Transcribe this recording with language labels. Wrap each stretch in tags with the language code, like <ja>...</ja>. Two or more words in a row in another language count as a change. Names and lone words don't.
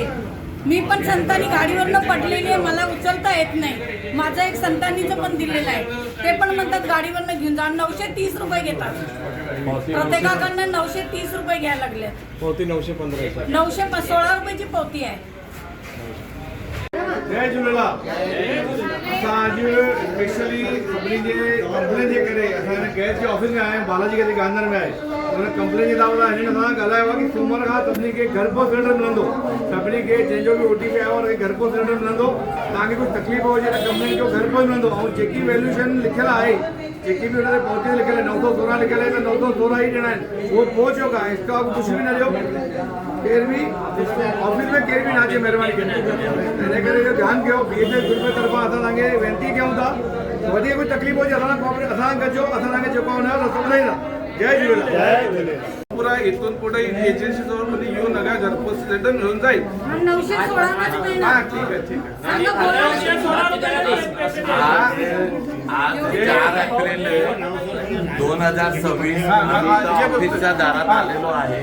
<mr>मी पण संतांनी गाडीवरनं पडलेली आहे, मला उचलता येत नाही. माझं एक संतांनीचं पण दिलेलं आहे. ते पण म्हणतात गाडीवरनं घेऊन जा. 930 रुपये घेतात. प्रत्येकाकडनं 930 रुपये घ्यायला लागले. पावती 915. 916 रुपयाची पावती आहे.</mr> <sd>जय झूलेलाल. असां अॼु स्पेशली सभिनी जे कंप्लेन जे करे असां गैस जे ऑफिस में आया आहियूं. बालाजी गैस गांधीनगर में आहे. हुन कंप्लेन जे बाबति हिन सां ॻाल्हायो आहे कि सूमर खां सभिनी खे घर पहुच सिलेंडर मिलंदो. सभिनी खे जंहिंजो बि OTP आयो आहे घर पहुच सिलेंडर मिलंदो. तव्हांखे कुझु तकलीफ़ हुजे त कंप्लेन जो घर पहुच मिलंदो. ऐं जेकी वैल्यूएशन लिखियलु आहे, जेकी बि हुन ते पावती लिखियलु आहे 916 लिखियलु आहे त 916 ई ॾियणा आहिनि. उहो पहुच</sd> <hi>का इसके अलावा</hi> <sd>कुझु बि न ॾियो. केर बि ऑफिस में केर बि न अचे महिरबानी करे. हिन करे इहो ध्यानु कयो. BHF ग्रुप जे तरफ़ां असां तव्हांखे वेनिती कयूं था. वधीक कोई तकलीफ़ हुजे असां कोऑपरेट असां गॾिजो. असां तव्हांखे जेको हुनजो रस्तो ॿुधाईंदा. जय झूलेलाल.</sd> <mr>पुरा इथून पुढे एजन्सी जवळ येऊ नका. घरपोच सिलेंडर मिळून जाईल. 916 हा ठीक आहे ठीक आहे. आज 4 एप्रिल 2026 ऑफिसच्या दारात आलेलो आहे.</mr>